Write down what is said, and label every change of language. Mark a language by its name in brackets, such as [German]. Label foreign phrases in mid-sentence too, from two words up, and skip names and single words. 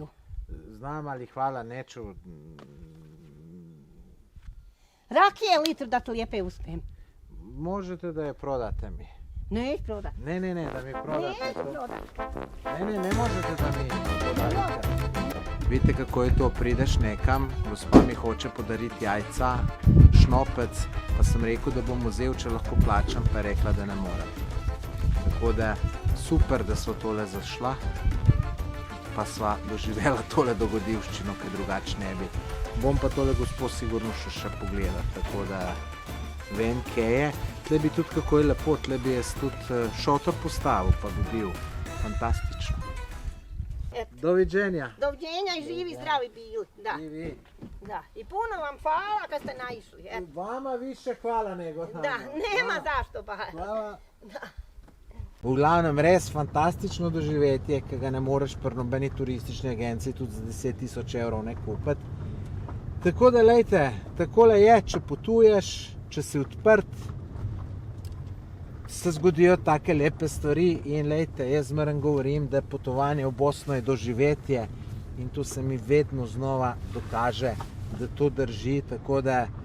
[Bosnian] Znam, ali hvala, neću. Rakije litru da to lijepe uspijem. Možete da je prodate mi. Neš prodat. Ne, da mi prodate. Neš prodat. Ne možete da mi prodate. Vidite kako je to, [Slovenian] prideš nekam, gospa mi hoče podariti jajca, šnopec, pa sem rekel, da bom vzel, če lahko plačam, pa je rekla, da ne morem. Tako da super, da sva tole zašla, pa sva doživela tole dogodivščino, ker drugače ne bi. Bom pa tole gospo sigurno še pogledati, tako da vem, kje je. Tle bi tudi, kako je lepo, tle bi jaz tudi šotor postavil, pa bi bil fantastično. [Bosnian] Doviđenja. Doviđenja i živi, zdravi bili. Da. I vi. Da. I puno vam hvala kad ste naišli. I vama više hvala nego nama. Da, nema zašto pa. Hvala. [Slovenian] V glavnem, res fantastično doživetje, ki ga ne moreš pri nobeni turistični agenciji tudi za 10.000 evrov ne kupiti. Tako da, lejte, takole je, če potuješ, če si odprt, se zgodijo take lepe stvari in lejte, jaz zmeraj govorim, da potovanje v Bosno je doživetje in to se mi vedno znova dokaže, da to drži, tako da